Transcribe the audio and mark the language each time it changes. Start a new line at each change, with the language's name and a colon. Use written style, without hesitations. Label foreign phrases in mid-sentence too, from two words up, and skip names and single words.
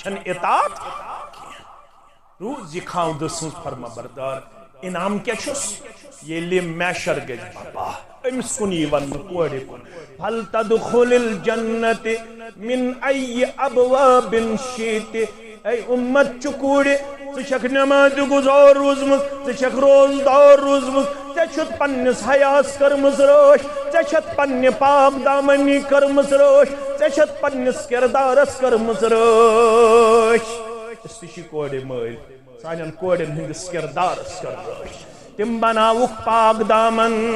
Kashmiri: چھن اطاعت روز یہ خاوند سنز فرما بردار انعام کیا چھس یلی میشر گژھِ بابا امس کن ون کورِ کن
Arabic: هل تدخل الجنت من ای ابواب شئت
Kashmiri: اے امت چکوڑے ژٕ نماز گزار روزمت ژٕ روزدار روزمت ژےٚ پننس حیاس کرمز رٲچھ ژےٚ پننہِ پاک دامنی کرمز رٲچھ ژےٚ پننس کردارس کرمز رٲچھ أسۍ تہِ چھِ کورِ مٲلۍ سانٮ۪ن کورٮ۪ن ہٕنٛدِس کردارس کر رٲچھ تم بناوُکھ پاک دامن